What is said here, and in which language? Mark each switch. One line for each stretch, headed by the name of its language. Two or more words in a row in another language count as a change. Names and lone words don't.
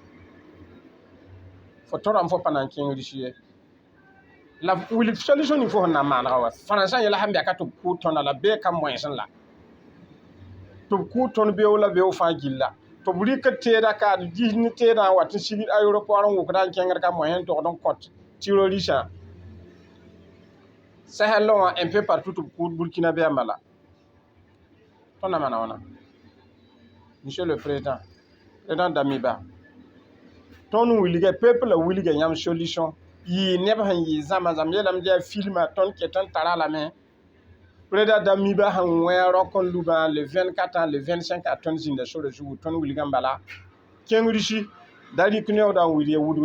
Mossi: fo tõ rãmb fo pa na n kẽng risi ye la wilg solution ning fo sẽn na n maanega wa français yẽla sẽn bɩaka tɩ b kʋʋd tõnda la bee kam moẽsẽ la tɩ b kʋʋd tõnd beoog la beoog fãa gilla tɩ b rɩk teeda ka d gis ne teedã n wat n sig aeroport n wʋkda n kẽngd ka moẽs n togd n kõt terroristã Sahel wã
French: un peu partout
Mossi: tɩ b kʋʋd Burkina bɛɛmã la tõnd na mana wãna
French: monsieur le président Damiba
Mossi: tõnd wilga peuple wilga yãmb solution yɩɩ neb sẽn yɩ zãma zãmb yeelame tɩ yaa filmã tõnd ket n tara lame président Damiba sẽn wẽ a rõk n lubã le 24 le 25 a tõnd zĩnda sora zugu tõnd wilgã n bala kẽng risi da rɩk neoodã n wilg ya wudg